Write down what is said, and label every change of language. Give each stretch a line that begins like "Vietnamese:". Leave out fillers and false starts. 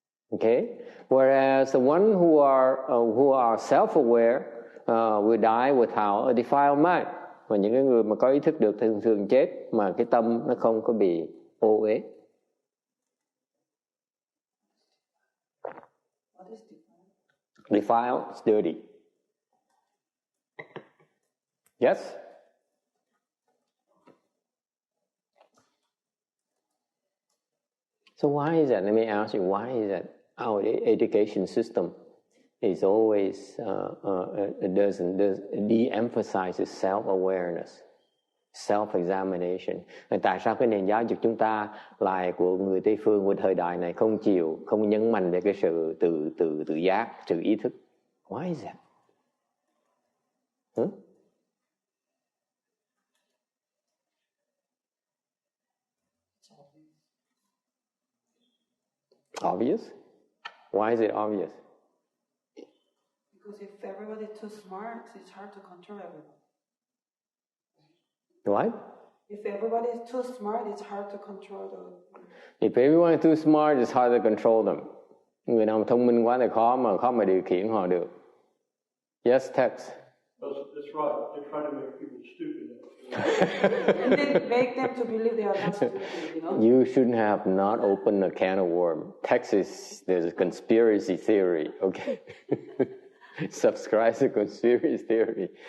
English: Okay, whereas the one who are self-aware will die without a defiled mind.
Vietnamese: Và những cái người mà có ý thức được thường chết mà cái tâm nó không có bị ô uế.
English: What is defiled? Defiled is dirty. Yes? So why is that? Let me ask you, why is that our education system is always doesn't de-emphasizes self-awareness, self-examination?
Vietnamese: Tại sao cái nền giáo dục chúng ta lại của người Tây phương của thời đại này không nhấn mạnh về cái sự tự giác, sự ý thức?
English: Why is that? Huh? Obvious? Why is it obvious? Because if everybody's too smart, it's hard to control everyone. What? If everybody is too smart, it's hard to control them. If everyone is too smart, it's hard to control them.
Vietnamese: Người nào thông minh quá thì khó mà điều khiển họ được.
English: Yes, Tex. That's right. They try to make people stupid. And then make them to believe they are not stupid, you know? You shouldn't have not opened a can of worms. Texas, there's a conspiracy theory, okay? Subscribe to conspiracy theory.